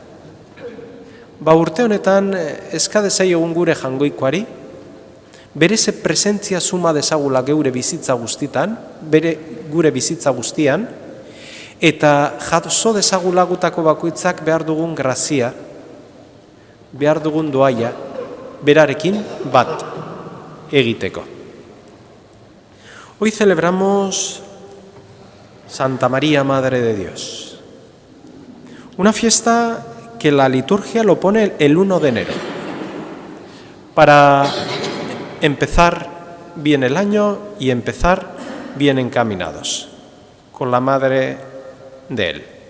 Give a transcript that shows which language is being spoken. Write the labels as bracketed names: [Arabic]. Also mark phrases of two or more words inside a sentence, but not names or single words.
[Basque] Urte honetan eskade zaiogun gure jangoikoari, bere ze presentzia suma dezagula gure bizitza guztitan, gure bizitza guztian, eta jaso dezagulagutako bakoitzak behar dugun grazia, behar dugun doaia, berarekin bat egiteko. [Spanish] Hoy celebramos Santa María, Madre de Dios. Una fiesta que la liturgia lo pone el 1 de enero, para empezar bien el año y empezar bien encaminados, con la Madre de Él.